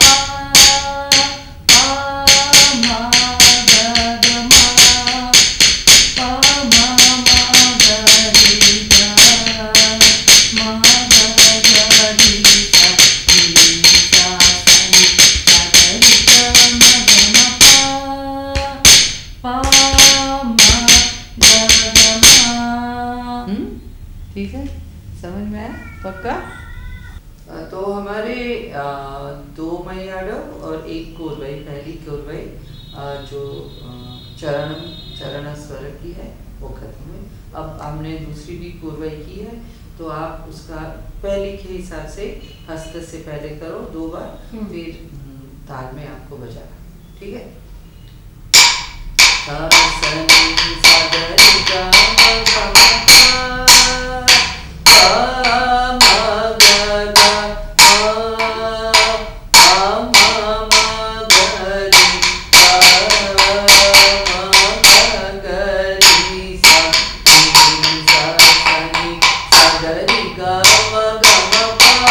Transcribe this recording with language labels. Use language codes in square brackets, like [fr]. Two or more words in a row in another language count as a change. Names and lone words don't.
[hi] म ग ग म प म ग री ग म ग ग री सा नी सा नी सा ग री ग म ग म प म ग ग म। ठीक है, समझ में आया पक्का? तो हमारे दो मयाड़व और एक कोरवाई, पहली कोरवाई जो चरण स्वर की है वो खत्म हुई। अब हमने दूसरी भी कोरवाई की है, तो आप उसका पहले के हिसाब से हस्त से पहले करो 2 बार, फिर ताल में आपको बजाना, ठीक है? सा सा नी सा ग री ग म प म प म ग ग म प म ग री ग म ग ग री सा नी सा नी सा ग री ग म ग म प